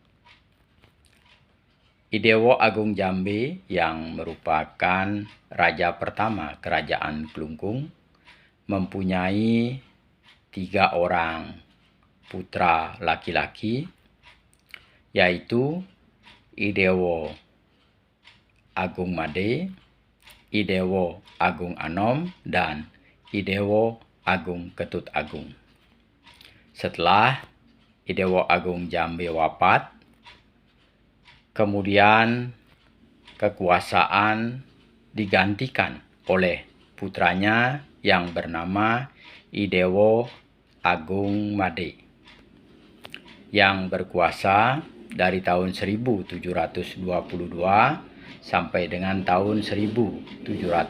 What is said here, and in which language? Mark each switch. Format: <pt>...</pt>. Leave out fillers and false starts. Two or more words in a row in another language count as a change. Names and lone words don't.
<id>Idewo Agung Jambe yang merupakan raja pertama Kerajaan Klungkung mempunyai 3 orang putra laki-laki, yaitu Idewo Agung Made, Idewo Agung Anom, dan Idewo Agung Ketut Agung. Setelah Idewo Agung Jambe wafat, kemudian kekuasaan digantikan oleh putranya yang bernama Idewo Agung Made, yang berkuasa dari tahun 1722 sampai dengan tahun 1736.</id>